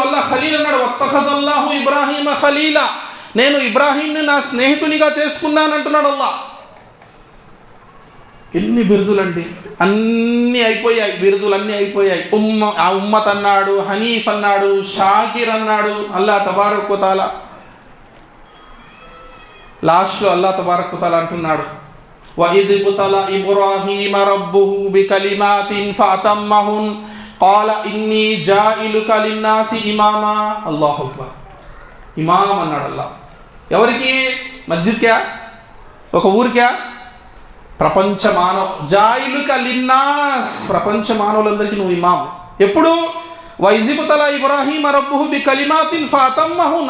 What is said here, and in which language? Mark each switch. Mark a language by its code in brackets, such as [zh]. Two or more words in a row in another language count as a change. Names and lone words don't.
[te] అల్లాహ్ ఖలీల్ అన్నాడు, [ar] واتخذ الله إبراهيم خليلا. [te] నేను ఇబ్రాహీంని నా స్నేహితునిగా చేసుకున్నాను అంటున్నాడు అల్లాహ్. ఎన్ని బిరుదులండి! అన్నీ అయిపోయాయి, బిరుదులన్నీ అయిపోయాయి. ఉమ్మత్ అన్నాడు, హనీఫ్ అన్నాడు, షాకిర్ అన్నాడు. [ar] الله تبارك وتعالى [te] లాస్ట్లో [ar] الله تبارك وتعالى [te] అంటున్నాడు, [ar] وَإِذِ ابْتَلَى إِبْرَاهِيمَ رَبُّهُ بِكَلِمَاتٍ فَأَتَمَّهُنَّ قَالَ إِنِّي جَاعِلُكَ لِلنَّاسِ إِمَامًا. الله أكبر. [te] ఇమాం అన్నాడు అల్లాహ్. ఎవరికి? మస్జిద్ క్యా? ఒక ఊరు క్యా? ప్రపంచ మానవ [ar] جاعلك للناس, [te] ప్రపంచ మానవులందరికీ నువ్వు ఇమాం. ఎప్పుడు? [ar] وإذ ابتلى إبراهيم ربه بكلمات فأتمهن.